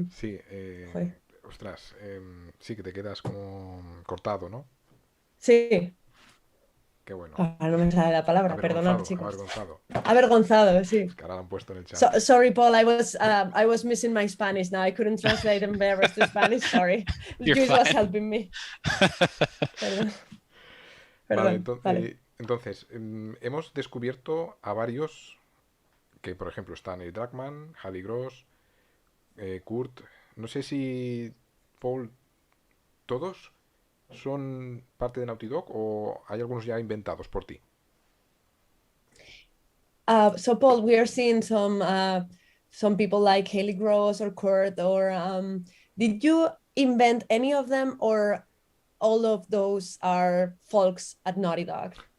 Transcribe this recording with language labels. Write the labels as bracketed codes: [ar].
[es] Sí, ostras, sí que te quedas como cortado, ¿no? Sí. Qué bueno. No me sale la palabra, perdonad, chicos. Avergonzado. Avergonzado, sí. Es que ahora lo han puesto en el chat. [en] Sorry, Paul, I was missing my Spanish now. I couldn't translate embarrassed to Spanish, sorry. Luis was helping me. [es] Perdón. Vale, entonces, hemos descubierto a varios que, por ejemplo, están el Dragman, Javi Gross, Kurt, no sé si Paul, ¿todos son parte de Naughty Dog o hay algunos ya inventados por ti? [en] So Paul, we are seeing some people like Haley Gross or Kurt, or did you invent any of them, or all of those are folks at Naughty Dog?